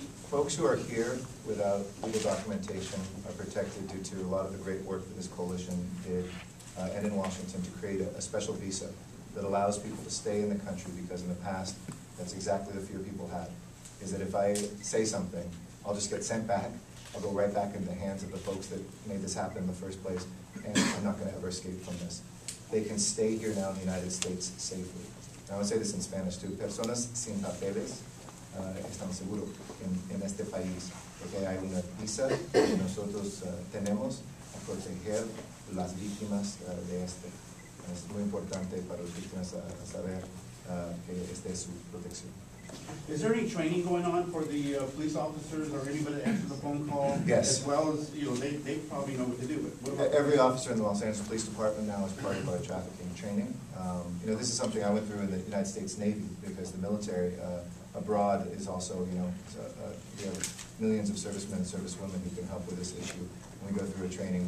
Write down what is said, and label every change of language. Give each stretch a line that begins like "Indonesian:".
English: Folks who are here without legal documentation are protected due to a lot of the great work that this coalition did and in Washington to create a special visa that allows people to stay in the country, because in the past, that's exactly the fear people had, is that if I say something, I'll just get sent back, I'll go right back into the hands of the folks that made this happen in the first place, and I'm not going to ever escape from this. They can stay here now in the United States safely. I would say this in Spanish too.
Spanish: Personas sin papeles están seguros en este país, porque hay una visa que nosotros tenemos a proteger las víctimas de este. Es muy importante para las víctimas saber que esta es su protección.
English: Is there any training going on for the police officers or anybody that answers the phone call? Yes. As well as, you know, they probably know what to do. What about Every officer in the Los Angeles Police Department now is part of our trafficking training. You know, this is something I went through in the United States Navy, because the military abroad is also, you know, we have millions of servicemen and servicewomen who can help with this issue. And we go through a training.